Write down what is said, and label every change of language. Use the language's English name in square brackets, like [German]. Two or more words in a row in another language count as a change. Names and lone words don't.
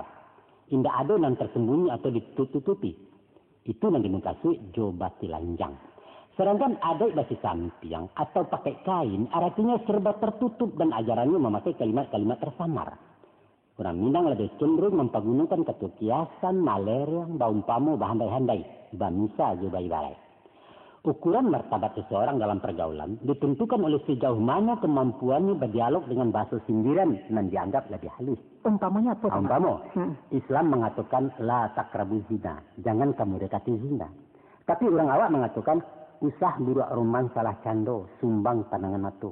[Indonesian] Tidak ada yang tersembunyi atau ditutupi. Itu yang dimaksud [Minangkabau] jobati lanjang. [Indonesian] Sedangkan adat [Minangkabau] basi sampiang [Indonesian] atau pakai kain artinya serba tertutup dan ajarannya memakai kalimat-kalimat tersamar. Orang Minang lebih cenderung mempergunakan kata kiasan, [Minangkabau] malerang, baumpamo, bahandai-handai, bamisa, jubai balai. [Indonesian] Ukuran martabat seseorang dalam pergaulan ditentukan oleh sejauh mana kemampuannya berdialog dengan bahasa sindiran dan dianggap lebih halus. Umpamanya apa? Umpama, Islam mengatakan [Arabic] la takrabu zina, [Indonesian] jangan kamu dekati zina. Tapi orang awak mengatakan [Minangkabau] usah burak roman salah cando, sumbang pandangan mata.